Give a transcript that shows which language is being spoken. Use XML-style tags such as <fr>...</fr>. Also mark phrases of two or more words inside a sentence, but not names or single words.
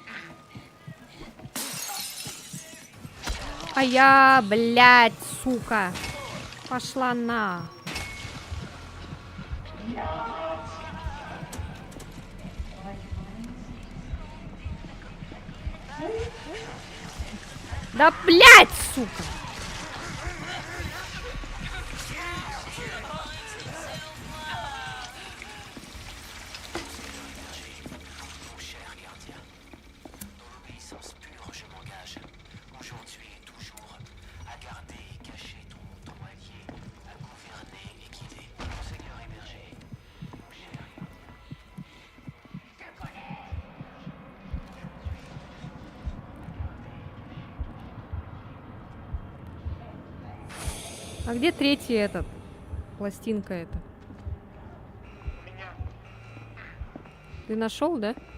<ru>А я, блядь, сука, пошла на. Да, блядь, сука.</ru> <fr>Mon cher gardien, dans l'obéissance pure, je m'engage, aujourd'hui et toujours, à garder et cacher ton allié, à gouverner et guider. Monseigneur Héberger, mon cher gardien.</fr> <ru>А где третий этот? Пластинка эта. Меня. Ты нашел, да?</ru>